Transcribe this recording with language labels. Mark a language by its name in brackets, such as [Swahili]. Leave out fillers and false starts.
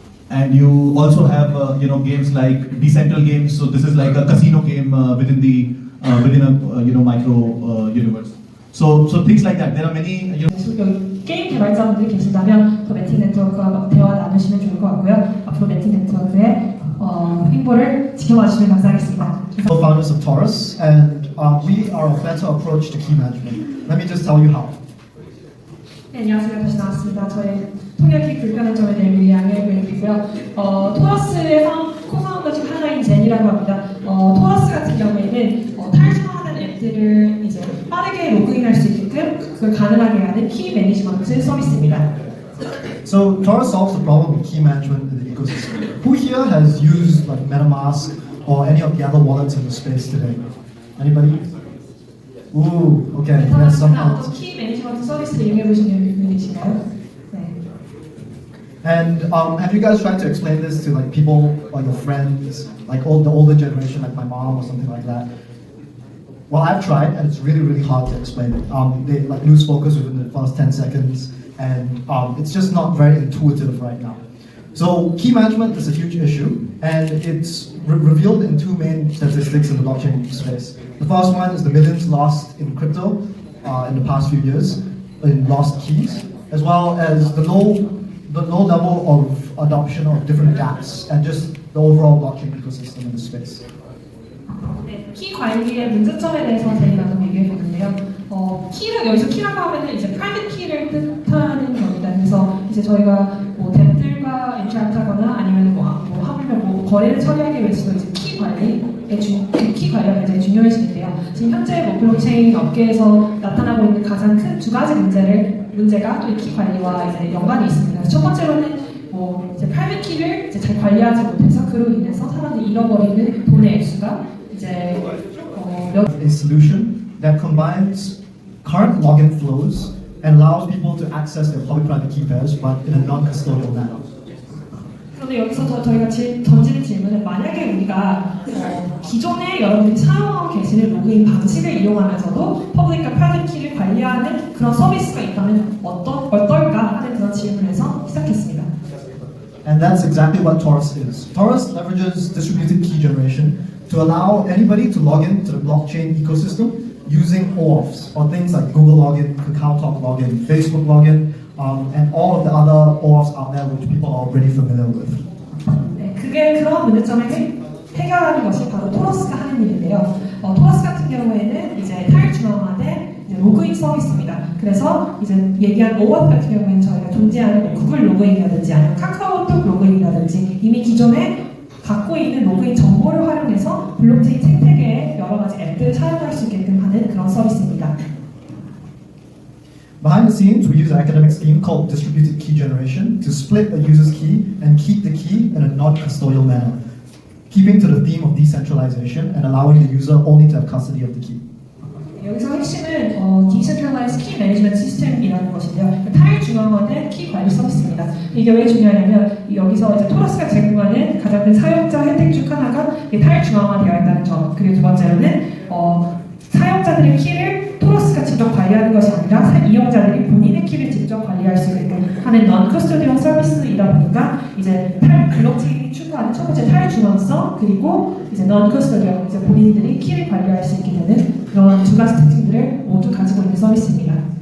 [English] And you also have games like decentral games. So this is like a casino game within a micro universe. So things like that. There are many, [Korean] 여기 게임 개발자분들이 계신다면 더 매틱 네트워크와 대화 나누시면 좋을 것 같고요. 앞으로 매틱 네트워크의 행보를 지켜봐 주시면 감사하겠습니다. [English] Co-founders of Taurus, and we are a better approach to key management. Let me just tell you how. [Korean] 네, 안녕하세요. 다시 나왔습니다. 저의 통역이 불편한 점에 대해 미리 양해를 드리고요. 토러스의 코파운더 중 하나인 젠이라고 합니다. 토러스 같은 경우에는 탈중화하는 앱들을 이제 빠르게 로그인할 수 있게끔 그걸 가능하게 하는 키 매니지먼트 서비스입니다. [English] So Taurus solves the problem with key management in the ecosystem. Who here has used like MetaMask or any of the other wallets in the space today? Anybody? Ooh, okay. Yes, some [Korean] 메타마스크나 [English] hands. [Korean] 어떤 키 매니지먼트 서비스를 이용해 보신 분 계신가요? 네. [English] And have you guys tried to explain this to like people, like your friends, like the older generation, like my mom or something like that? Well, I've tried, and it's really, really hard to explain it. They like lose focus within the first 10 seconds, and it's just not very intuitive right now. So key management is a huge issue, and it's revealed in two main statistics in the blockchain space. The first one is the millions lost in crypto in the past few years in lost keys, as well as the low level of adoption of different dApps and just the overall blockchain ecosystem in the space. [Korean] 네, 키 관리의 문제점에 대해서 저희가 좀 얘기해 보는데요. 키를 여기서 키라고 하면은 이제 프라이빗 키를 뜻하는 겁니다. 그래서 이제 저희가 뭐 앱들과 인터랙트하거나 아니면 하물며 거래를 처리하기 위해서도 이제 키 관리가 굉장히 중요해지는데요. 지금 현재 블록체인 업계에서 나타나고 있는 가장 큰 두 가지 문제가 또 이 키 관리와 이제 연관이 있습니다. 첫 번째로는 이제 프라이빗 키를 이제 잘 관리하지 못해서 그로 인해서 사람들이 잃어버리는 돈의 액수가 이제 [English] A solution that combines current login flows and allows people to access their public-private key pairs, but in a non-custodial manner. [Korean] 그런데 여기서 저희가 던지는 질문은 만약에 우리가 기존에 여러분들이 사용하고 계시는 로그인 방식을 이용하면서도 퍼블릭과 프라이빗 키를 관리하는 그런 서비스가 있다면 어떨까 하는 그런 질문에서 시작했습니다. [English] And that's exactly what Taurus is. Taurus leverages distributed key generation to allow anybody to log in to the blockchain ecosystem using OAuths, or things like Google login, KakaoTalk login, Facebook login, and all of the other OAuths out there which people are already familiar with. [Korean] 네, 그게 그런 문제점을 해결하는 것이 바로 토러스가 하는 일인데요. 토러스 같은 경우에는 이제 탈중앙화된 로그인 서비스입니다. 그래서 이제 얘기한 OAuth 같은 경우에는 저희가 존재하는 구글 로그인이라든지 아니면 카카오톡 로그인이라든지 이미 기존에 갖고 있는 로그인 정보를 활용해서 블록체인 생태계의 여러 가지 앱들을 사용할 수 있게끔 하는 그런 서비스입니다. [English] Behind the scenes, we use an academic scheme called distributed key generation to split a user's key and keep the key in a non-custodial manner, keeping to the theme of decentralization and allowing the user only to have custody of the key. [Korean] 여기서 핵심은 [English] Decentralized Key Management System [Korean] 이라는 것인데요. 탈중앙화된 키 관리 서비스입니다. 이게 왜 중요하냐면 여기서 이제 토러스가 제공하는 가장 큰 사용자 혜택 중 하나가 탈중앙화되어 있다는 점. 그리고 두 번째로는 사용자들의 키를 토러스가 직접 관리하는 것이 아니라 이용자들이 본인의 키를 직접 관리할 수 있게끔 하는 non-custodial 서비스이다 보니까 이제 블록체인이 추구하는 첫 번째 탈중앙성 그리고 이제 non-custodial 이제 본인들이 키를 관리할 수 있게 되는 그런 두 가지 특징들을 모두 가지고 있는 서비스입니다.